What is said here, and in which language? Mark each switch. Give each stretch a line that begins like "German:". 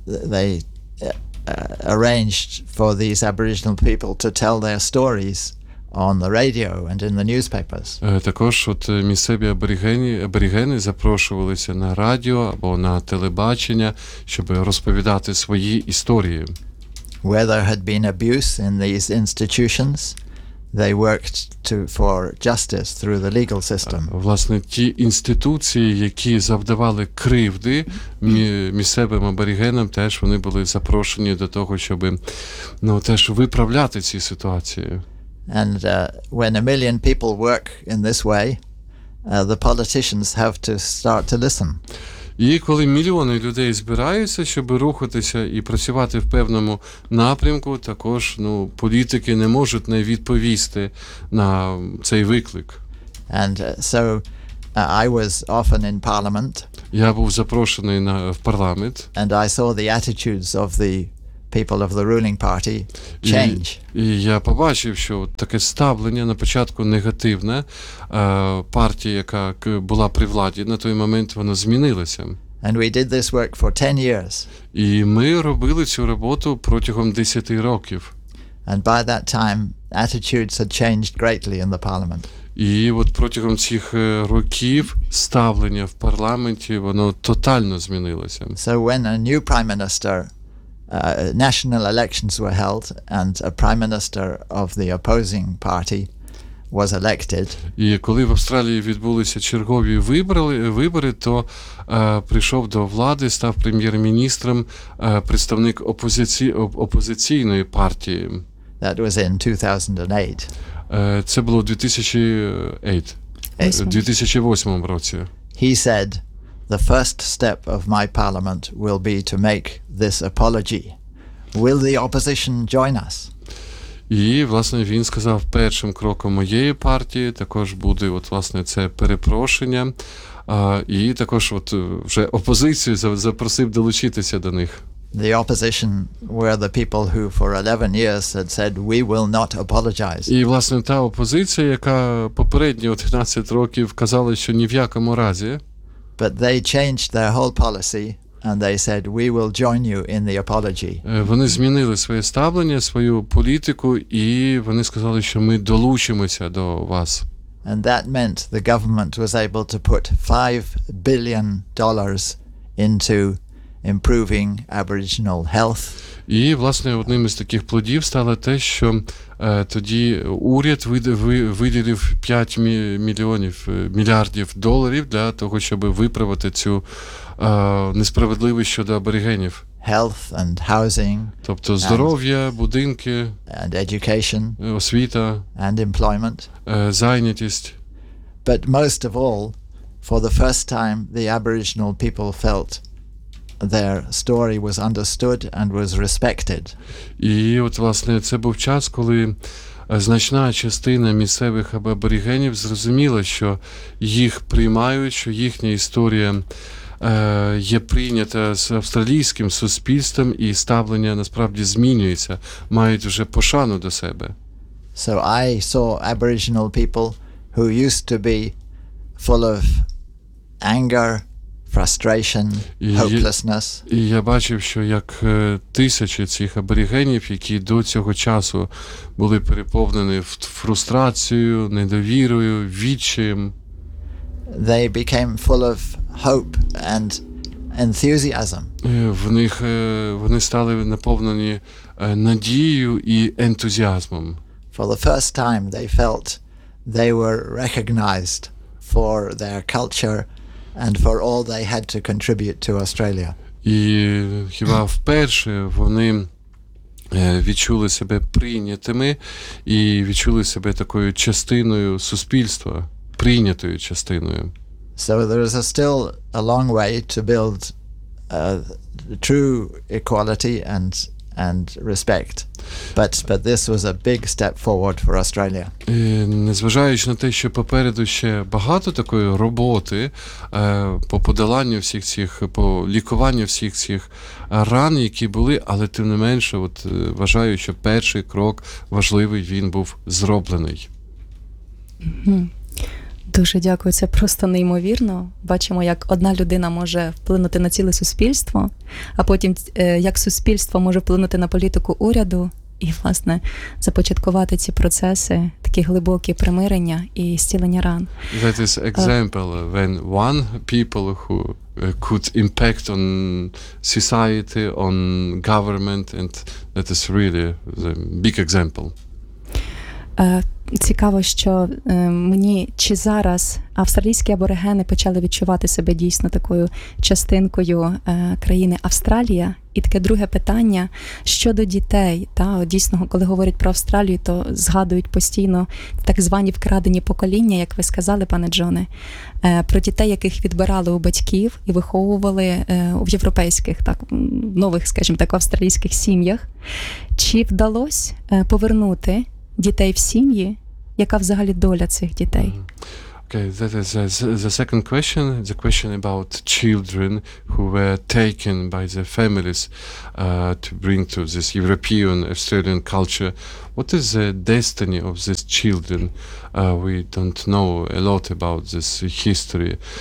English: They arranged for these Aboriginal people to tell their stories on the radio and in the newspapers.
Ukrainian: Також от місцеві аборигени запрошувалися на радіо або на телебачення, щоб розповідати свої історії.
English: Where there had been abuse in these institutions, they worked for justice through the legal system.
Ukrainian: Власне, ті інституції, які завдавали кривди місцевим аборигенам, теж вони були запрошені до того, щоб ну, теж виправляти ці ситуації.
English: And when 1 million people work in this way, the politicians have to start to listen.
Ukrainian: І коли мільйони людей збираються, щоб рухатися і працювати в певному напрямку, також ну, політики не можуть не відповісти на цей виклик.
English: And so I was often in parliament.
Ukrainian: Я був запрошений в парламент.
English: And I saw the attitudes of the people of the ruling party change.
Ukrainian: І я побачив, що таке ставлення на початку негативне, партії, яка була при владі, на той момент воно змінилося.
English: And we did this work for 10 years.
Ukrainian: І ми робили цю роботу протягом 10 років.
English: And by that time attitudes had changed greatly in the parliament.
Ukrainian: І от протягом цих років ставлення в парламенті, воно тотально змінилося.
English: So when a new prime minister, national elections were held and a prime minister of the opposing party was elected.
Ukrainian: І коли в Австралії відбулися чергові вибори, то прийшов до влади, став прем'єр-міністром представник опозиційної партії.
English: That was in 2008.
Ukrainian: Це було 2008 році.
English: He said the first step of my parliament will be to make this apology. Will the opposition join us?
Ukrainian: І, власне, він сказав, першим кроком моєї партії також буде от власне це перепрошення, і також от вже опозицію запросив долучитися до них.
English: The opposition were the people who for 11 years had said we will not apologize.
Ukrainian: І власне та опозиція, яка попередні 11 років казала, що ні в якому разі.
English: But they changed their whole policy and they said we will join you in the apology.
Ukrainian: Вони змінили своє ставлення, свою політику, і вони сказали, що ми долучимося до вас.
English: And that meant the government was able to put $5 billion into improving Aboriginal health.
Ukrainian: І, власне, одним із таких плодів стало те, що тоді уряд виділив 5 мільярдів доларів для того, щоб виправити цю несправедливість щодо аборигенів.
English: Health and housing.
Ukrainian: Тобто здоров'я, будинки,
English: and education,
Ukrainian: освіта,
English: and employment.
Ukrainian: Зайнятість.
English: But most of all, for the first time, the Aboriginal people felt their story was understood and was respected.
Ukrainian: І от власне це був час, коли значна частина місцевих аборигенів зрозуміла, що їх приймають, що їхня історія є прийнята з австралійським суспільством і ставлення насправді змінюється, мають вже пошану до себе.
English: So I saw Aboriginal people who used to be full of anger, frustration, hopelessness.
Ukrainian: І я бачив, що як тисячі цих аборигенів, які до цього часу були переповнені фрустрацією, недовірою, відчаєм,
English: they became full of hope and enthusiasm.
Ukrainian: В них вони стали наповнені надією і ентузіазмом.
English: For the first time they felt they were recognized for their culture and for all they had to contribute to Australia.
Ukrainian: І хіба вперше вони відчули себе прийнятими і відчули себе такою частиною суспільства, прийнятою частиною.
English: So there is still a long way to build true equality and respect. But this was a big step forward for Australia.
Ukrainian: Незважаючи на те, що попереду ще багато такої роботи по подоланню всіх цих, по лікуванню всіх цих ран, які були, але тим не менше, от вважаю, що перший крок важливий, він був зроблений. Дуже дякую, це просто неймовірно. Бачимо, як одна людина може вплинути на ціле суспільство, а потім як суспільство може вплинути на політику уряду і, власне, започаткувати ці процеси, такі глибокі примирення і зцілення ран.
English: That is example when one people who could impact on society, on government, and that is really the big example.
Ukrainian: Цікаво, що мені чи зараз австралійські аборигени почали відчувати себе дійсно такою частинкою країни Австралія? І таке друге питання щодо дітей. Та, дійсно, коли говорять про Австралію, то згадують постійно так звані вкрадені покоління, як ви сказали, пане Джоне, про дітей, яких відбирали у батьків і виховували в європейських, так, нових, скажімо так, австралійських сім'ях. Чи вдалося повернути дітей в сім'ї? Яка взагалі доля цих дітей?
English: Okay, that is the second question. The question about children who were taken by their families to bring to this European Australian culture. What is the destiny of these children? We don't know a lot about this history.